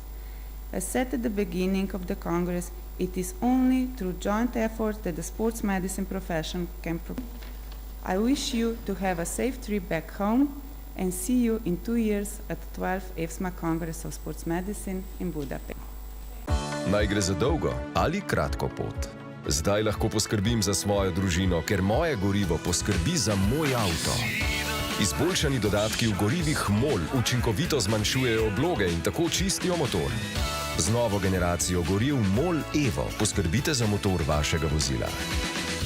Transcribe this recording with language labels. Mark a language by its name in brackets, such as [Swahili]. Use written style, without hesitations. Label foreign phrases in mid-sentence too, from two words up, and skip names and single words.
[English] As said at the beginning of the Congress, it is only through joint efforts that the sports medicine profession can I wish you to have a safe trip back home and see you in 2 years at the 12th EFSMA Congress of Sports Medicine in Budapest. [Slovenian] Naj gre za dolgo ali kratko pot. Zdaj lahko poskrbim za svojo družino, ker moje gorivo poskrbi za moj avto. Izboljšani dodatki v gorivih MOL učinkovito zmanjšujejo obloge in tako čistijo motor. Z novo generacijo goriv MOL Evo poskrbite za motor vašega vozila.